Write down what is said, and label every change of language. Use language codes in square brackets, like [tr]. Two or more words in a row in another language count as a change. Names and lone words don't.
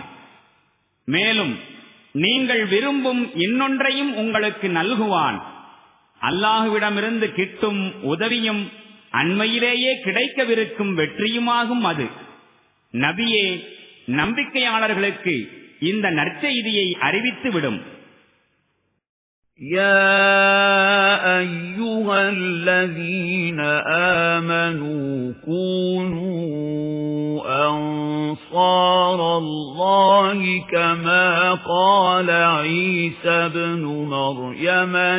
[ta] மேலும் நீங்கள் விரும்பும் இன்னொன்றையும் உங்களுக்கு நல்குவான். அல்லாஹுவிடமிருந்து கிட்டும் உதவியும் அண்மையிலேயே கிடைக்கவிருக்கும் வெற்றியுமாகும் அது. நபியே, நம்பிக்கையாளர்களுக்கு இந்த நற்செய்தியை அறிவித்துவிடும். [ar] يا أيها الذين آمنوا كونوا أنصار اللَّهِ كَمَا قَالَ عِيسَى ابْنُ مَرْيَمَ